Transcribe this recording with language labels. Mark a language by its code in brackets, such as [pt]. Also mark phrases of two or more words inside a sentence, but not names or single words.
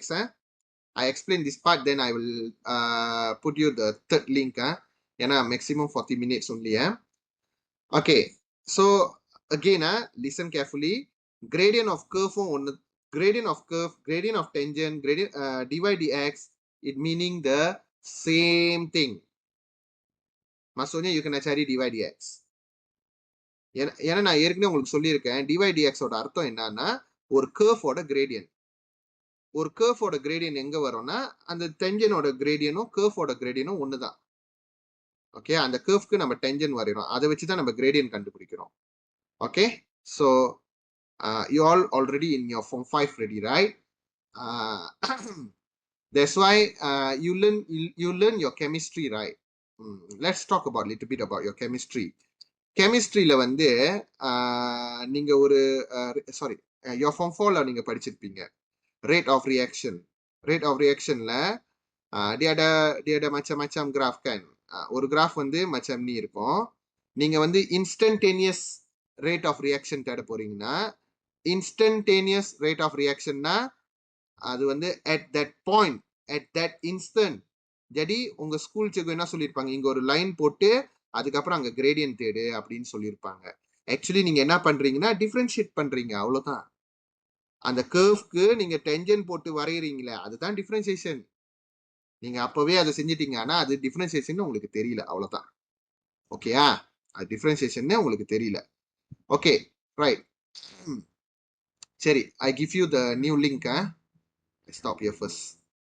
[en] I explain this part, then I will put you the third link. Yana maximum 40 minutes only. Okay, so again, listen carefully. Gradient of curve, gradient of curve, gradient of tangent, gradient dy dx, it meaning the same thing. Maksudnya you [ms] kena cari dy dx. [ta] ஏன்னா நான் ஏற்கனவே உங்களுக்கு சொல்லியிருக்கேன் dy dx ஓட அர்த்தம் என்னன்னா ஒரு curve ஓட gradient. ஒரு curve ஓட gradient எங்க வரும்னா அந்த tangent-ஓட gradient-உம் curve-ஓட gradient-உம் ஒண்ணுதான். ஓகே, அந்த curve-க்கு நம்ம tangent வரையறோம். அதை வச்சு தான் நம்ம gradient கண்டுபிடிக்கிறோம். [en] Okay, so you all already in your form 5 ready, right? That's why you learn your chemistry, right? Let's talk about a little bit about your chemistry. [ta] கெமிஸ்ட்ரியில வந்து நீங்க ஒரு சாரி யோ ஃபார்ம் 4ல நீங்க படிச்சிருப்பீங்க. [en] rate of reaction. ரேட் ஆஃப் ரியாக்ஷன்ல [ms] dia ada macam-macam graph kan. [ta] ஒரு கிராஃப் வந்து [ms] macam ni [ta] இருக்கும். நீங்க வந்து [en] instantaneous rate of reaction [ta] தேட போறீங்கன்னா, இன்ஸ்டன்டேனியஸ் ரேட் ஆஃப் ரியாக்ஷன்னா அது வந்து [en] at that point, at that instant. [ta] jadi உங்க ஸ்கூல் செக் என்ன சொல்லியிருப்பாங்க, இங்க ஒரு லைன் போட்டு அதுக்கப்புறம் அங்க கிரேடியன்ட் தேடு அப்படின்னு சொல்லியிருப்பாங்க. ஆக்சுவலி நீங்க என்ன பண்றீங்கன்னா டிஃபரன்ஷியேட் பண்றீங்க, அவ்வளவுதான். அந்த கர்வ்க்கு நீங்க டென்ஜன் போட்டு வரைகிறீங்களே, அதுதான் டிஃபரன்சியேஷன். நீங்க அப்பவே அதை செஞ்சிட்டீங்க, ஆனா அது டிஃபரன்சியேஷன் உங்களுக்கு தெரியல, அவ்வளவுதான். ஓகேயா? அது டிஃபரன்சியேஷன் உங்களுக்கு தெரியல. [en] okay, right. சரி, I give you the new link. stop here first.